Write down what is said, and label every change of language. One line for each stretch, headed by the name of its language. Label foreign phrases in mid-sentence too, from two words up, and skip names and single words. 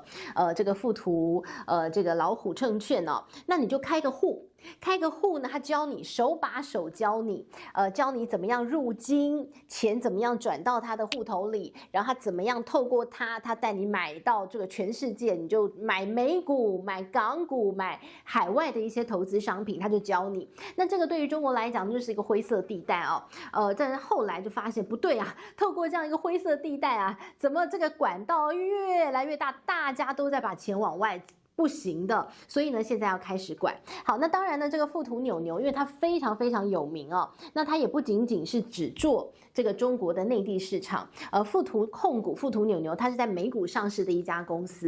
Chinese: 這個富途，這個老虎證券那你就開個戶呢，他教你手把手教你怎麼樣入金，錢怎麼樣轉到他的戶頭裡，然後他怎麼樣透過他帶你買到這個全世界，你就買美股、買港股、買海外的一些投資商品，他就教你。那這個對於中國來講就是一個灰色地带但是後來就發現不對透過這樣一個灰色地带怎麼這個管道越來越大，大家都在把錢往外不行的，所以呢，現在要開始管。好，那当然呢，这個富途牛牛，因為它非常非常有名那它也不僅僅是只做這個中國的內地市場。富途控股、富途牛牛，它是在美股上市的一家公司。